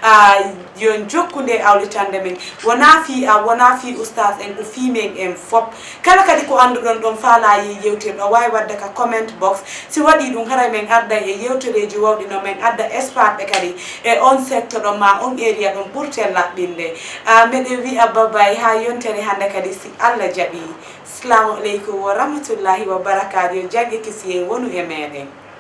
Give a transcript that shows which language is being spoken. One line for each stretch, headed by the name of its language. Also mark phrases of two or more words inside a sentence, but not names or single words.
Fula: yon jokkude awlitande men wona fi oustas en ko fi men en fof kala kadi ko anduɗon ɗon faala ye yewtere ɗo wawi wadde ka
English: comment box
Fula: si waɗi ɗum haray men adda e yewtereji wawɗi no men adda espace ɓe kadi e on secteur ɗon ma on area ɗon ɓurten laɓɓinde meɗen wiya babay ha yontere hande kadi si allah jaaɓi
Arabic: السلام عليكم ورحمة الله وبركاته
Fula: yo jangge kisi en wonu e meɗen